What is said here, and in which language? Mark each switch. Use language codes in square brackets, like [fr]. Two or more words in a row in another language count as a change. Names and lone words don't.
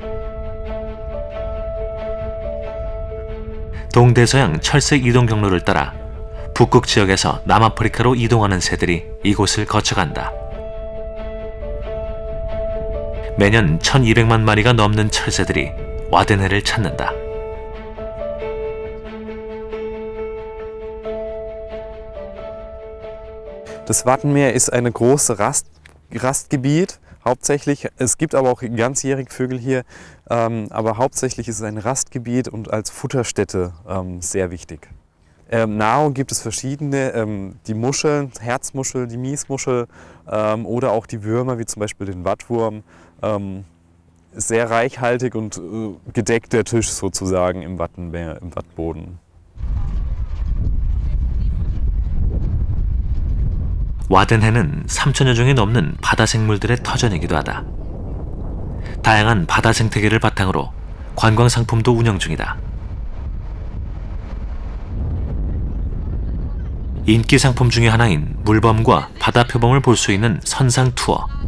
[ko] 동대서양 철색 이동 경로를 따라 북극 지역에서 남아프리카로 이동하는 새들이 이곳을 거쳐간다. 매년 1200만 마리가 넘는 철새들이 와덴해를 찾는다. [de] Das Wattenmeer ist ein großes Rastgebiet, hauptsächlich. Es gibt aber auch ganzjährig Vögel hier, aber hauptsächlich ist es ein Rastgebiet und als Futterstätte sehr wichtig. Nahrung gibt es verschiedene, die Muscheln, Herzmuschel, die Miesmuschel oder auch die Würmer, wie zum Beispiel den Wattwurm. Sehr reichhaltig und gedeckt der Tisch sozusagen im Wattenmeer, im Wattboden. [ko] 와덴해는 3,000여 종이 넘는 바다 생물들의 터전이기도 하다. 다양한 바다 생태계를 바탕으로 관광 상품도 운영 중이다. 인기 상품 중의 하나인 물범과 바다 표범을 볼 수 있는 선상 투어.